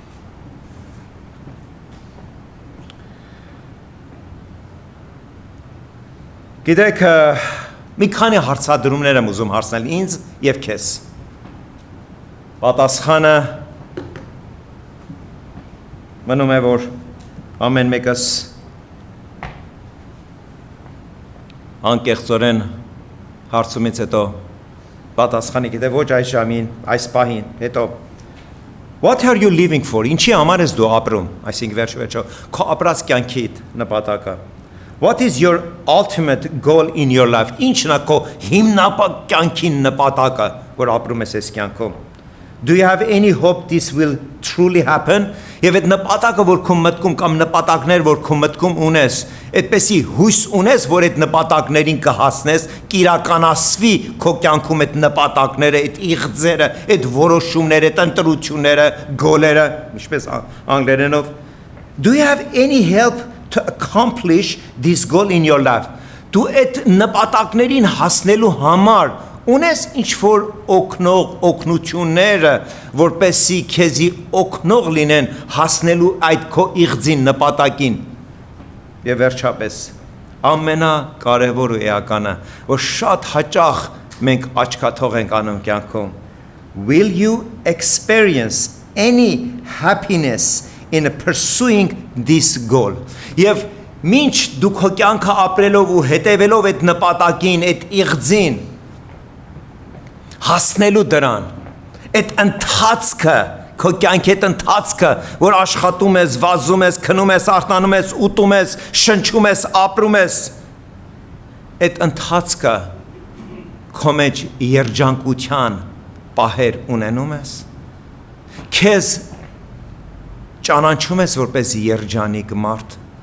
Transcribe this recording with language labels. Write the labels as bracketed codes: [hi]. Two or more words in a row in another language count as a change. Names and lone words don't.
[hy] Գիտեք մի քանի հարցադրումներ եմ ուզում հարցնել ինձ եւ քեզ Պատասխանը մնում է որ ամեն մեկս անկեղծորեն հարցումից հետո պատասխանի գիտե ոչ այս ժամին, այս պահին, հետո [en] What are you living for? [hy] Ինչի համար ես դու ապրում, այսինքն վերջ-վերջո քո ապրած կյանքիդ նպատակը [en] What is your ultimate goal in your life? [hy] Ինչն է քո հիմնական կյանքի նպատակը, որ ապրում ես այս կյանքում [en] Do you have any hope this will truly happen? [hy] Եվ այդ նպատակը որ քո մտքում կամ նպատակներ որ քո մտքում ունես, այդպեսի հույս ունես, որ այդ նպատակներին կհասնես, կիրականացվի քո կյանքում այդ նպատակները, այդ իղձերը, այդ որոշումները, այդ ընտրությունները, գոլերը, ինչպես անգլերենով [en] Do you have any help to accomplish this goal in your life? [hy] Դու այդ նպատակներին հասնելու համար Ունես ինչ-որ օգնությունները, որպեսի քեզի օգնող լինեն հասնելու այդ քո իղձին նպատակին։ Եվ վերջապես, ամենակարևոր ու էականը, որ շատ հաճախ մենք աչքաթող ենք անում կյանքում, [en] will you experience any happiness in pursuing this goal? [hy] Եվ մինչ դու քո կյանքը ապրելով ու հետևելով այդ նպատակին, այդ իղձին, հասնելու դրան, այդ ընթացքը, քո կյանքի այդ ընթացքը, որ աշխատում ես, վազում ես, քնում ես, արթնանում ես, ուտում ես, շնչում ես, ապրում ես, այդ ընթացքը քո մեջ երջանկության պահեր ունենում ես, քեզ ճանաչում ես որպես երջանիկ մարդ։